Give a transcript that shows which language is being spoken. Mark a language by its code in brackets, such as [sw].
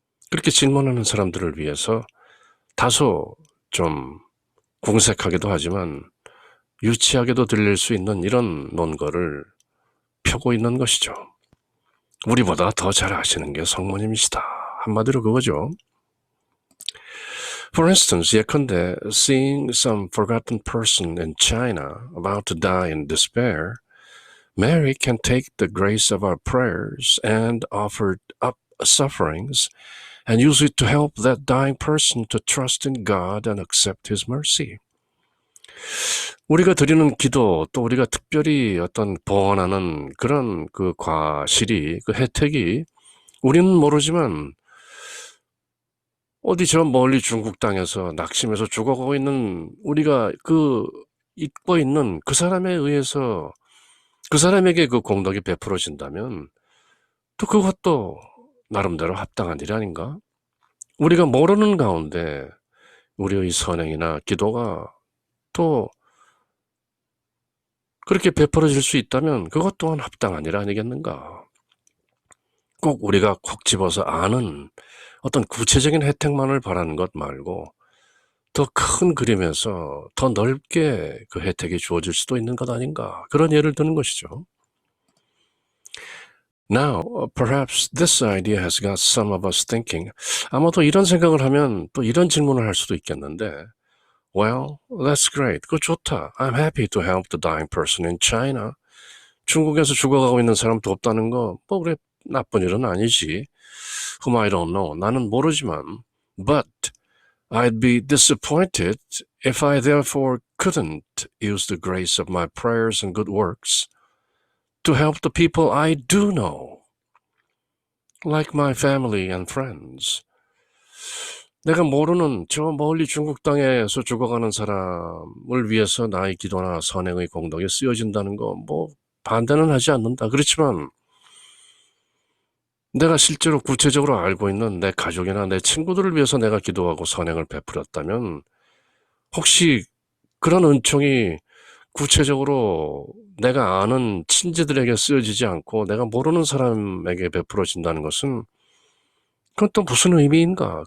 [ko] 그렇게 질문하는 사람들을 위해서 다소 좀 궁색하기도 하지만 유치하게도 들릴 수 있는 이런 논거를 펴고 있는 것이죠. 우리보다 더 잘 아시는 게 성모님이시다. 한마디로 그거죠. [en] For instance, [ko] 예컨대 [en] seeing some forgotten person in China about to die in despair, Mary can take the grace of our prayers and offered up sufferings and use it to help that dying person to trust in God and accept His mercy. [ko] 우리가 드리는 기도, 또 우리가 특별히 어떤 보완하는 그런 그 과실이, 그 혜택이 우리는 모르지만 어디 저 멀리 중국 땅에서 낙심해서 죽어가고 있는 우리가 그 잊고 있는 그 사람에 의해서 그 사람에게 그 공덕이 베풀어진다면 또 그것도 나름대로 합당한 일 아닌가? 우리가 모르는 가운데 우리의 선행이나 기도가 또 그렇게 베풀어질 수 있다면 그것 또한 합당한 일 아니겠는가? 꼭 우리가 콕 집어서 아는 어떤 구체적인 혜택만을 바라는 것 말고 더 큰 그림에서 더 넓게 그 혜택이 주어질 수도 있는 것 아닌가? 그런 예를 드는 것이죠. [en] Now, perhaps this idea has got some of us thinking. [ko] 아마도 이런 생각을 하면 또 이런 질문을 할 수도 있겠는데, [en] Well, that's great. [ko] 그거 좋다. [en] I'm happy to help the dying person in China. [ko] 중국에서 죽어가고 있는 사람 돕다는 거, 뭐 그래 나쁜 일은 아니지. [en] Whom I don't know. [ko] 나는 모르지만, [en] but I'd be disappointed if I therefore couldn't use the grace of my prayers and good works to help the people I do know, like my family and friends. [ko] 내가 모르는 저 멀리 중국 땅에서 죽어가는 사람을 위해서 나의 기도나 선행의 공덕이 쓰여진다는 거 뭐 반대는 하지 않는다. 그렇지만 내가 실제로 구체적으로 알고 있는 내 가족이나 내 친구들을 위해서 내가 기도하고 선행을 베풀었다면 혹시 그런 은총이 구체적으로 내가 아는 친지들에게 쓰여지지 않고 내가 모르는 사람에게 베풀어진다는 것은 그건 또 무슨 의미인가?